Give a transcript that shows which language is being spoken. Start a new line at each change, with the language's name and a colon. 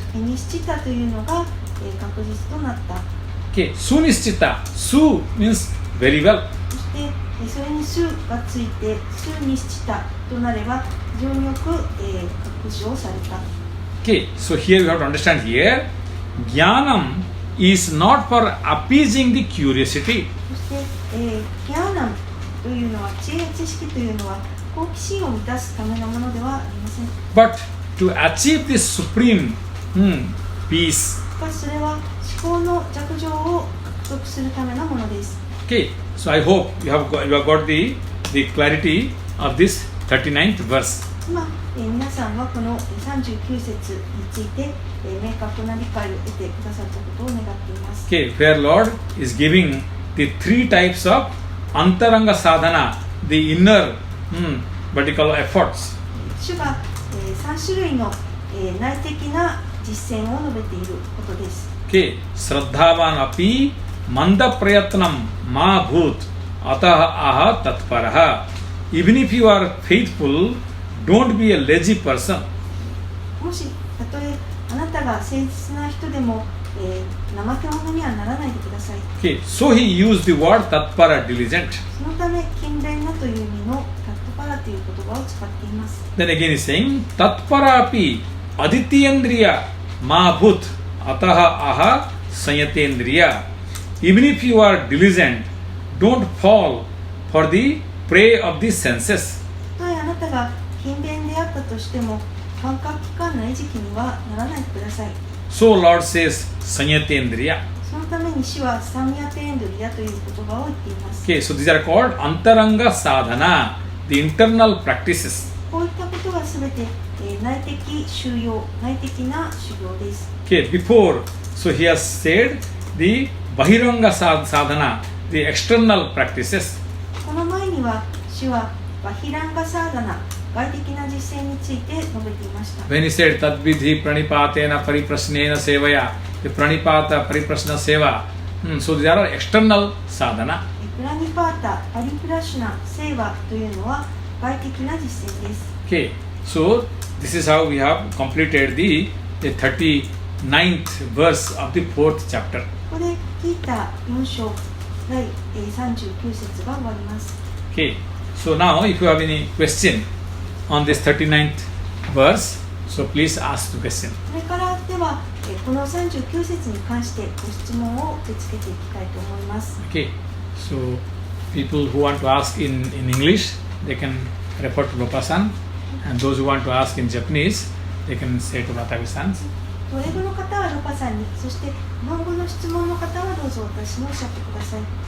Japanese: ニシチタというのが確実となった。
English: Okay, Sunishchita. Su means very well.
Japanese: そしてそれにスがついてスニシチタとなれば非常によく確証された。
English: Okay, so here we have to understand here, Jnanam is not for appeasing the curiosity.
Japanese: そして、ギャーナムというのは知恵や知識というのは好奇心を満たすためのものではありません。
English: But to achieve this supreme peace.
Japanese: しかしそれは思考の弱情を獲得するためのものです。
English: Okay, so I hope you have got the clarity of this 39th verse.
Japanese: 今、皆さんはこの39節について、明確な理解を得てくださったことを願っています。
English: Okay, where Lord is giving the three types of antaranga sadhana, the inner vertical efforts.
Japanese: 主が、3種類の、内的な実践を述べていることです。
Sanskrit: Okay, Shraddhavan api manda prayatnam ma bhut ataha aha tatparaha.
English: Even if you are faithful, don't be a lazy person.
Japanese: もしたとえあなたが誠実な人でも、怠け者にはならないでください。
English: Okay, so he used the word tatpara, diligent.
Japanese: そのため勤勉なという意味のタットパラという言葉を使っています。
English: Then again he is saying,
Sanskrit: tatpara api adityendriya ma bhut ataha aha sanyatendriya.
English: Even if you are diligent, don't fall for the prey of the senses.
Japanese: たとえあなたが勤勉であったとしても感覚器官の餌食にはならないでください。
English: So Lord says, sanyatendriya.
Japanese: そのために主はサミヤテエンドリアという言葉を言っています。
English: Okay, so these are called antaranga sadhana, the internal practices.
Japanese: こういったことがすべて、内的修養、内的な修行です。
English: Okay, before, so he has said the bahiranga sadhana, the external practices.
Japanese: この前には主はバヒランガサーダナ、外的な実践について述べていました。
English: When he said
Sanskrit: tadvidhi pranipatena pariprasnena sevaya,
English: the pranipata pariprasna seva, so these are external sadhana.
Japanese: プラニパータ、パリプラシュナ、セーバというのは外的な実践です。
English: Okay, so this is how we have completed the 39th verse of the 4th chapter.
Japanese: ここでギータ4章第39節が終わります。
English: Okay, so now if you have any question on this 39th verse, so please ask the question.
Japanese: それからではこの39節に関してご質問を受け付けていきたいと思います。
English: Okay, so people who want to ask in English, they can refer to Lopa-san, and those who want to ask in Japanese, they can say to Watabe-san.
Japanese: 英語の方はロパさんに、そして日本語の質問の方はどうぞ私におっしゃってください。